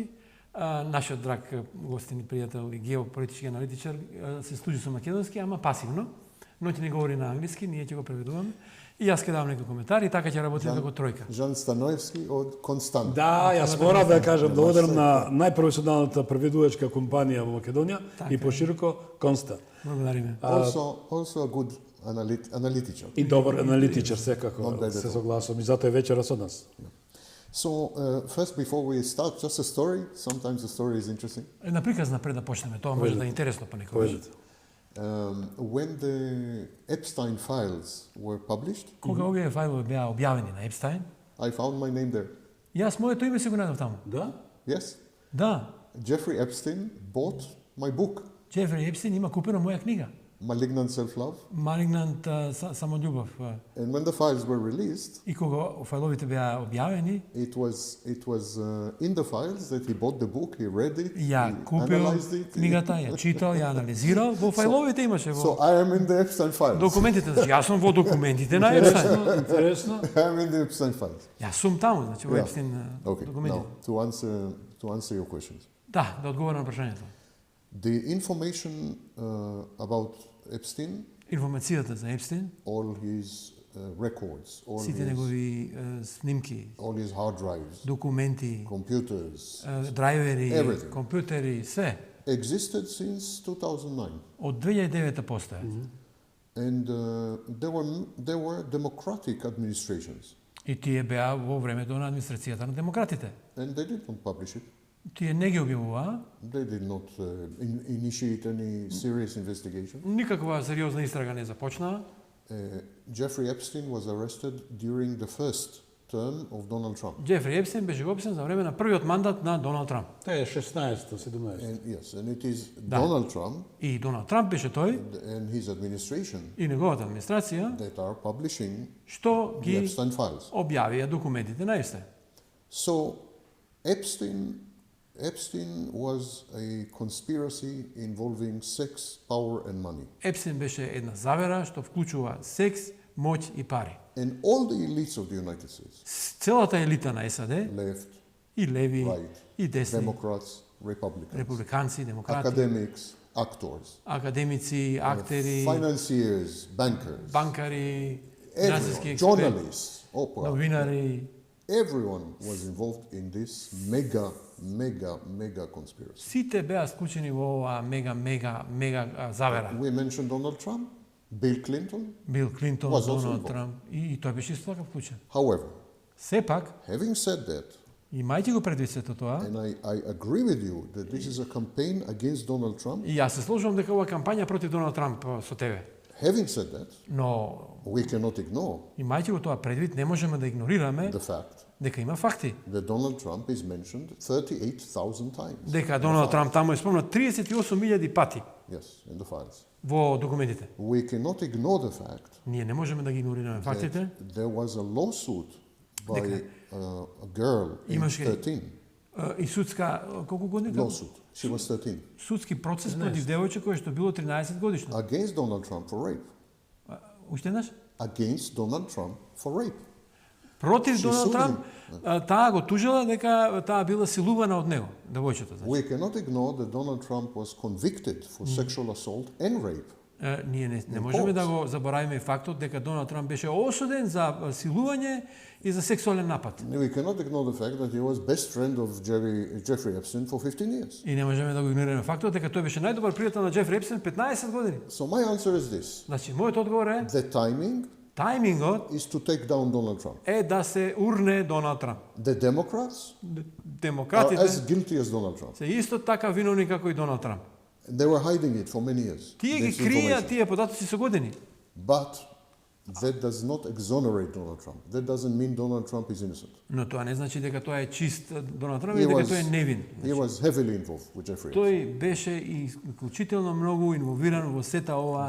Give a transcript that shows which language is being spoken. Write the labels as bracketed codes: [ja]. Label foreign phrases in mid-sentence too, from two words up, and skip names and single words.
[mk] Нашиот драг гостин и пријател и геополитички аналитичар се служи со македонски, ама пасивно. Но ќе не говори на англиски, ние ќе го преведуваме. И јас ќе давам некои коментари и така ќе работиме како тројка. Жан Станоевски од Констант. Да, јас морам да кажам, благодарам на најпрофесионалната преведувачка компанија во Македонија и пошироко Констант. Благодариме. [en] Also a good analytičar. [mk] И добар аналитичар секако, [en] Not bad at [mk] се [en] all. [mk] согласувам и затоа е вечера со нас. [en] So, first, before we start, just a story. Sometimes the story is interesting. [mk] Една приказна пред да почнеме, тоа може да е интересно понекогаш. Кажете. [en] When the Epstein files were published, [mk] Кога овие фајлови беа објавени на Епстайн, [en] I found my name there. [mk] јас моето име си го најдов таму. Да? [en] Yes, [mk] Да, [en] Jeffrey Epstein bought my book, [mk] Джефри Епстин има купена моја книга. [en] Malignant Self-Love. [mk] Малигнант самољубов. [en] And when the files were released, [mk] И кога фајловите беа објавени, [en] it was in the files that he bought the book, he read it, [mk] ја [en] he [mk] купил [en] analyzed it. [mk] книгата, ја читал, ја анализирал. Во фајловите имаше [en] So [mk] во [en] I am in the Epstein files. [mk] документите, значи јас сум во документите на Епстайн. Интересно, интересно. [en] I am in the Epstein files. [mk] Јас сум таму, значи во [en] Yeah. [mk] Епстин [en] Okay, [mk] документите. [en] now to answer your questions. [mk] Да, да одговорам на прашањето. [en] The information about Epstein, [mk] Информацијата за Епстин, [en] all his records, [mk] сите негови снимки, [en] all his hard drives, [mk] документи, [en] computers, [mk] драйвери, [en] Everything. [mk] компјутери, се [en] existed since 2009. [mk] од 2009 постојат. [en] And there were democratic administrations, [mk] И тие беа во времето на администрацијата на демократите. [en] and they did not publish it. [mk] Тие не ги објавуваа, [en] They did not initiate any serious investigation. [mk] никаква сериозна истрага не започнаа. [en] Jeffrey Epstein was arrested during the first term of Donald Trump. [mk] Джефри Епстин беше описен за време на првиот мандат на Доналд Трамп. Тоа е 16-то, 17-то. [en] And yes, and it is Donald Trump [mk] И Доналд Трамп беше тој [en] and his administration [mk] и неговата администрација [en] that are publishing [mk] што [en] the [mk] ги [en] Epstein files. [mk] објавија документите на Епстин. [en] So Epstein was a conspiracy involving sex, power, and money. [mk] Епстин беше една завера што вклучува секс, моќ и пари. [en] And all the elites of the United States, [mk] Целата елита на САД, [en] left, [mk] и леви, [en] right, [mk] и десни, [en] Democrats, Republicans, [mk] републиканци, демократи, [en] academics, actors, [mk] академици, актери, [en] financiers, bankers, [mk] банкари, финансиски [en] everyone, [mk] експерти, [en] journalists, Oprah, [mk] новинари, [en] everyone was involved in this mega conspiracy. [mk] сите беа склучени во оваа мега завера. [en] We mentioned Donald Trump, Bill Clinton. [mk] Бил Клинтон, [en] Was also [mk] Доналд [en] involved. [mk] Трамп и тој беше исто така вклучен. [en] However, [mk] Сепак, [en] having said that, [mk] имајќи го предвид сето тоа, [en] and I agree with you that this is a campaign against Donald Trump, [mk] и јас се сложувам дека ова е кампања против Доналд Трамп со тебе. [en] having said that, [mk] Но [en] we cannot ignore [mk] имајќи го тоа предвид, не можеме да игнорираме [en] the fact [mk] дека има факти. [en] that Donald Trump is mentioned 38,000 times. [mk] Дека Доналд Трамп таму е спомнат 38.000 пати [en] Yes, in the files. [mk] во документите. [en] We cannot ignore the fact [mk] Ние не можеме да ги игнорираме фактите. [en] that there was a lawsuit by [mk] Дека [en] a girl aged [mk] имаше [en] 13. [mk] и судска колку години? [en] Lawsuit. She was 13. [mk] Судски процес против девојче кој што било 13 годишно. [en] Against Donald Trump for rape. [mk] Уште еднаш? [en] Against Donald Trump for rape. [mk] Против [en] She [mk] Доналд [en] sued [mk] Трамп, таа го тужила дека таа била силувана од него, девојчето. Значи. [en] We cannot ignore that Donald Trump was convicted for sexual assault and rape. [mk] Ние не можеме да го заборавиме и фактот дека Доналд Трамп беше осуден за силување и за сексуален напад. [en] We cannot ignore the fact that he was best friend of Jeffrey Epstein for 15 years. [mk] И не можеме да го игнорираме фактот дека тој беше најдобар пријател на Джефри Епстин 15 години. [en] So my answer is this. [mk] Значи, мојот одговор е, [en] The timing [mk] тајмингот [en] is to take down Donald Trump. [mk] е да се урне Доналд Трамп. [en] The Democrats are [mk] Демократите [en] as guilty as Donald Trump. [mk] се исто така виновни како и Доналд Трамп. [en] They were hiding it for many years. [mk] Тие ги [en] this [mk] кријат [en] information. [mk] тие податоци со години. [en] But that does not exonerate Donald Trump. That doesn't mean Donald Trump is innocent. [mk] Но тоа не значи дека тоа е чист Доналд Трамп [en] He [mk] и дека [en] was- [mk] тој е невин. [en] He was heavily involved with Jeffrey Epstein. [mk] Тој беше исклучително многу инволвиран во сета оваа